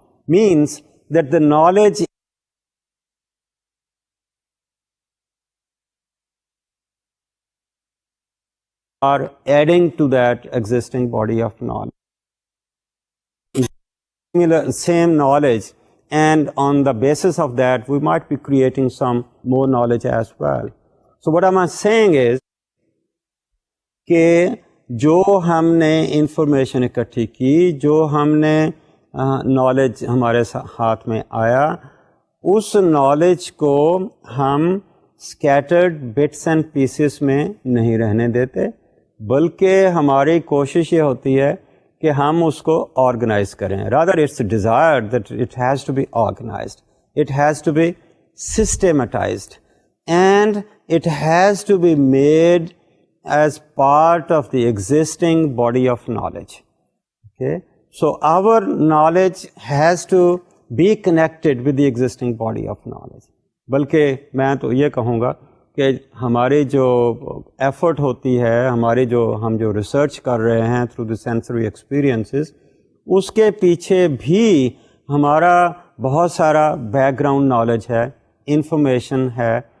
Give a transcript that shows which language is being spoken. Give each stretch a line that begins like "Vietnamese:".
English: Means that the knowledge are adding to that existing body of knowledge. Same knowledge, and on the basis of that, we might be creating some more knowledge as well. So what am I saying is
Urdu: کہ جو ہم نے information اکٹھی کی, جو ہم نے knowledge ہمارے ہاتھ میں آیا, اس نالج کو ہم
English: scattered bits and pieces
Urdu: میں نہیں رہنے دیتے, بلکہ ہماری کوشش یہ ہوتی ہے کہ ہم اس کو آرگنائز کریں.
English: Rather it's desire that it has to be organized, it has to be systematized, and it has to be made as part of the existing body of knowledge. Okay, so our knowledge has to be connected with the existing body of knowledge.
Urdu: بلکہ میں تو یہ کہوں گا کہ ہماری جو effort ہوتی ہے, ہم جو ریسرچ کر رہے ہیں
English: through the sensory experiences,
Urdu: اس کے پیچھے بھی ہمارا بہت سارا بیک گراؤنڈ نالج ہے, انفارمیشن ہے.